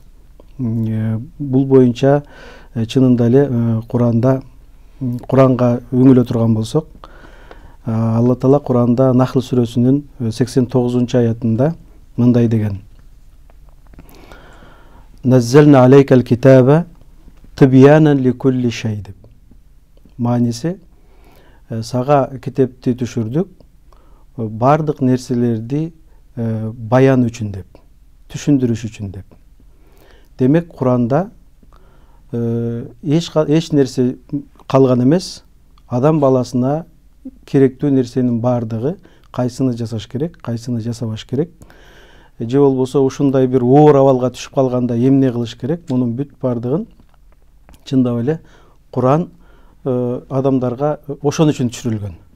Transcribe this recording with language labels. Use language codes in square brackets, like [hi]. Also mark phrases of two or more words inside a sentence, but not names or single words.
[ky] Бул боюнча чынында эле Куранга үңүлө турган болсок, Алла Таала Куранда Нахл сүрөсүнүн 89-аятында мындай деген: [ar] نزلنا عليك الكتاب تبيانا لكل شيء [ky] деп. Мааниси, сага китепти түшүрдүк бардык нерселерди баян үчүн деп, түшүндүрүш үчүн деп. Демек, Куранда эч нерсе калган эмес, адам баласына керектүү нерсенин бардыгы, кайсыны жасаш керек, кайсыны жасабаш керек, же болбосо ушундай бир оор абалга түшүп калганда эмне кылыш керек, мунун бүт бардыгын чындап эле Куран адамдарга ошон үчүн түшүрүлгөн.